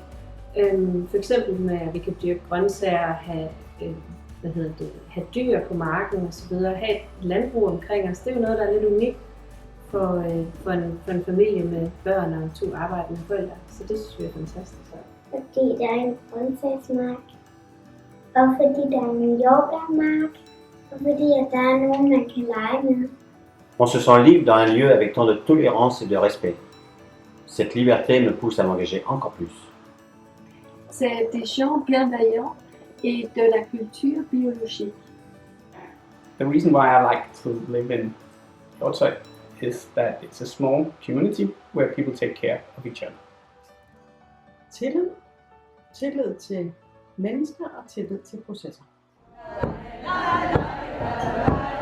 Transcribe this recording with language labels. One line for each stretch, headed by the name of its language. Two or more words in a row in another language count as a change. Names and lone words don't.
Danish: For eksempel med, at vi kan dyrke grøntsager, have dyr på marken osv., have et landbrug omkring os. Det er jo noget, der er lidt unikt for en familie med børn og 2 arbejdende forældre. Så det synes vi er fantastisk. Fordi der er en grøntsagsmark, og fordi der er en jordbærmark, og fordi at der er nogen, man kan lege med.
French: On se sent libre dans un lieu avec tant de tolérance et de respect. Cette liberté me pousse à m'engager encore plus. C'est des gens bienveillants et de la culture biologique.
English: The reason why I like to live in Hjortshøj is that it's a small community where people take care of each other.
Danish: Tillid. Tillid til mennesker og tillid til processer.